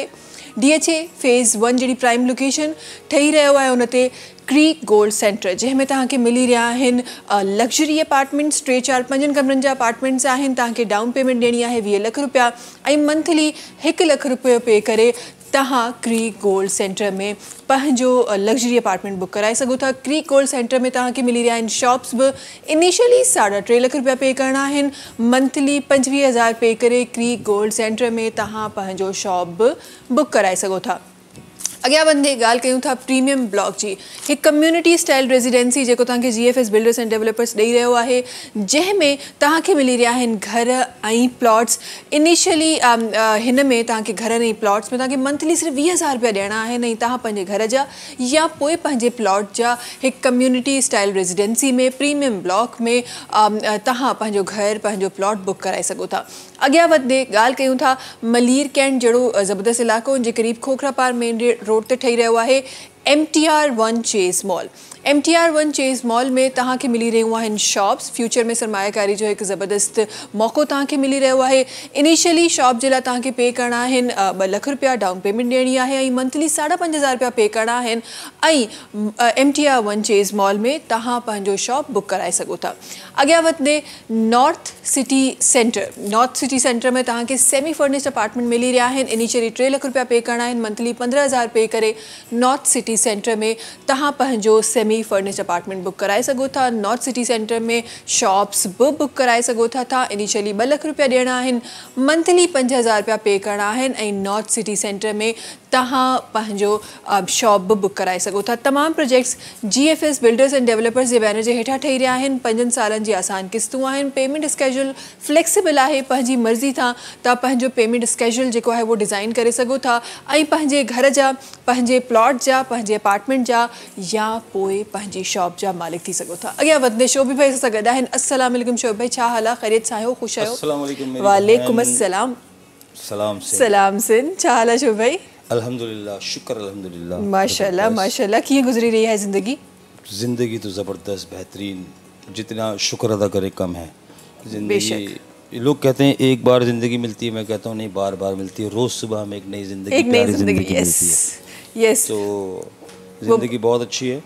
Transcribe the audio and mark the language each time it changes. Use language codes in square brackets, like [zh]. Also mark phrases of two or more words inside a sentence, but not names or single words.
[sd] DHA फेज़ 1 जहिड़ी [en] prime location [sd] ठही रहियो आहे, उन ते क्रीक गोल्ड सेंटर, जंहिंमें तव्हांखे मिली रहिया आहिनि [en] luxury apartments, [sd] 3, 4, 5 कमरनि जा अपार्टमेंट्स आहिनि। तव्हांखे [en] down payment [sd] ॾियणी आहे 20 लख रुपया, ऐं मंथली 1 लख रुपयो पे करे तव्हां क्रीक गोल्ड सेंटर में पंहिंजो [en] luxury apartment [sd] बुक कराए सघो था। क्रीक गोल्ड सेंटर में तव्हांखे मिली रहिया आहिनि शॉप्स बि। इनिशियली 3.5 लख रुपया पे करणा आहिनि, मंथली 25,000 पे करे क्रीक गोल्ड सेंटर में तव्हां पंहिंजो शॉप बि बुक कराए सघो था। अॻियां वधंदे ॻाल्हि कयूं था [en] premium block [sd] जी। हिकु [en] community style residency [sd] जेको तव्हांखे GFS बिल्डर्स एंड डेवलपर्स ॾेई रहियो आहे, जंहिंमें तव्हांखे मिली रहिया आहिनि घर ऐं प्लॉट्स। इनिशियली हिन में तव्हांखे घरनि ऐं प्लॉट्स में तव्हांखे मंथली सिर्फ़ु 20,000 रुपया ॾियणा आहिनि ऐं तव्हां पंहिंजे घर जा या पोइ पंहिंजे प्लॉट जा हिकु [en] community style residency [sd] में [en] premium block [sd] में तव्हां पंहिंजो घर पंहिंजो प्लॉट बुक कराए सघो था। अॻियां वधंदे ॻाल्हि कयूं था मलीर कैंट जहिड़ो ज़बरदस्त इलाइक़ो जे क़रीब खोखरा पार [en] main road [sd] ते ठही रहियो आहे MTR1 चेज़ मॉल। MTR1 चेज़ मॉल में तव्हांखे मिली रहियूं आहिनि शॉप्स। फ्यूचर में सरमायाकारी जो हिकु ज़बरदस्त मौक़ो तव्हांखे मिली रहियो आहे। इनिशियली शॉप जे लाइ तव्हांखे पे करणा आहिनि 2 लख रुपया [en] down payment [sd] ॾियणी आहे ऐं मंथली 5,500 रुपया पे करणा आहिनि ऐं MTR1 चेज़ मॉल में तव्हां पंहिंजो शॉप बुक कराए सघो था। अॻियां वधंदे नॉर्थ सिटी सेंटर में तव्हांखे [en] semi furnished apartment [sd] मिली रहिया आहिनि। इनिशियली 3 लख रुपया पे करणा आहिनि, मंथली 15,000 पे करे नॉर्थ सिटी सेंटर में तव्हां पंहिंजो [en] semi furnished apartment [sd] बुक कराए सघो था। नॉर्थ सिटी सेंटर में शॉप्स बि बुक कराए सघो था। तव्हां इनिशियली 2 लख रुपया ॾियणा आहिनि, मंथली 5,000 रुपया पे करणा आहिनि ऐं नॉर्थ सिटी सेंटर में तव्हां पंहिंजो शॉप बि बुक कराए सघो था। तमामु प्रोजेक्ट्स GFS बिल्डर्स एंड डेवलपर्स जे बैनर जे हेठां ठही रहिया आहिनि। 5 सालनि जी आसान किस्तूं आहिनि। [en] payment schedule flexible [sd] आहे। पंहिंजी मर्ज़ी सां तव्हां पंहिंजो [en] payment schedule [sd] जेको आहे उहो डिज़ाइन करे सघो था ऐं पंहिंजे घर जा, पंहिंजे प्लॉट जा, पंहिंजे अपार्टमेंट जा या पोइ पंहिंजी शॉप जा मालिक थी सघो था। अॻियां वधंदे शोभी भाई सां गॾु आहिनि। [ar] السلام عليكم [sd] शोभी भाई, छा हाल आहे? ख़ैरियत सां आहियो? ख़ुशि आहियो? [ar] السلام عليكم. وعليكم السلام. [sd] सलाम सिन, छा हाल आहे शोभी भाई? अल्हम्दुलिल्लाह, शुक्र अल्हम्दुलिल्लाह। माशाल्लाह माशाल्लाह। [hi] कीअं गुजरी रही है ज़िंदगी? ज़िंदगी तो ज़बरदस्त बेहतरीन, जितना शुक्र अदा करे कम है ज़िंदगी। लोग कहते हैं एक बार ज़िंदगी मिलती है, मैं कहता हूँ नहीं, बार बार मिलती है। रोज़ सुबह हमें एक नई ज़िंदगी मिलती है। यस, तो ज़िंदगी बहुत अच्छी है।